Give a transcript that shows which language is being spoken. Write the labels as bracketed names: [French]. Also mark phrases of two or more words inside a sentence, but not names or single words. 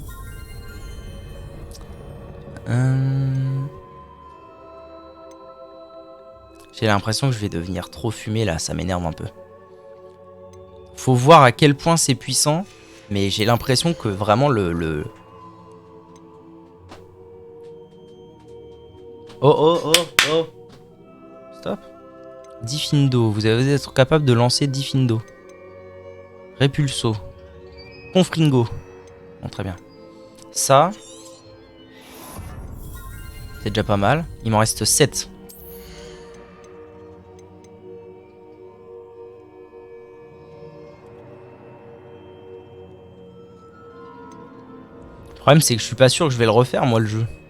[French] J'ai l'impression que je vais devenir trop fumé là, ça m'énerve un peu. Faut voir à quel point c'est puissant, Mais j'ai l'impression que vraiment le... Oh. Stop. Diffindo. Vous allez être capable de lancer Diffindo. Repulso. Confringo. Bon, très bien. Ça. C'est déjà pas mal. Il m'en reste 7. Le problème, c'est que je suis pas sûr que je vais le refaire, moi, le jeu.